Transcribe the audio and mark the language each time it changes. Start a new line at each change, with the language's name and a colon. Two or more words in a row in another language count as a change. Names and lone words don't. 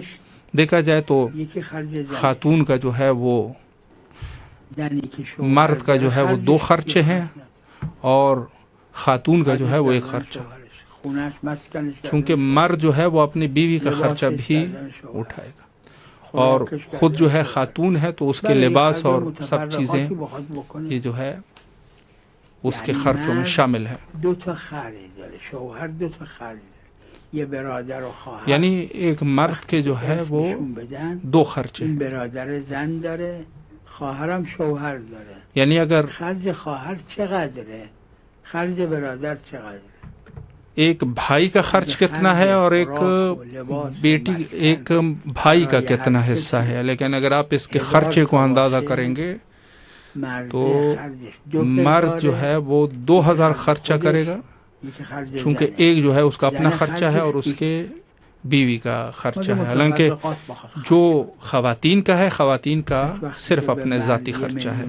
Urdu: دیکھا جائے تو خاتون کا جو ہے وہ مرد کا جو ہے وہ 2 خرچے ہیں اور خاتون کا جو ہے وہ 1 خرچہ، چونکہ مرد جو ہے وہ اپنی بیوی کا خرچہ بھی اٹھائے گا اور خود جو ہے خاتون ہے تو اس کے لباس اور سب چیزیں یہ جو ہے اس کے خرچوں میں شامل ہے۔ یعنی ایک مرد کے جو ہے وہ 2 خرچے،
Persian: برادر زن داره، خواهرم شوهر داره،
Urdu: یعنی اگر
Persian: خرج خواهر چقدره، خرج برادر چقدره،
Urdu: ایک بھائی کا خرچ کتنا ہے اور ایک بیٹی ایک بھائی کا کتنا حصہ ہے، لیکن اگر آپ اس کے خرچے کو اندازہ کریں گے تو مرد جو ہے وہ 2000 خرچہ کرے گا، چونکہ ایک جو ہے اس کا اپنا خرچہ ہے اور اس کے بیوی کا خرچہ ہے، حالانکہ جو خواتین کا ہے خواتین کا صرف اپنے ذاتی خرچہ ہے۔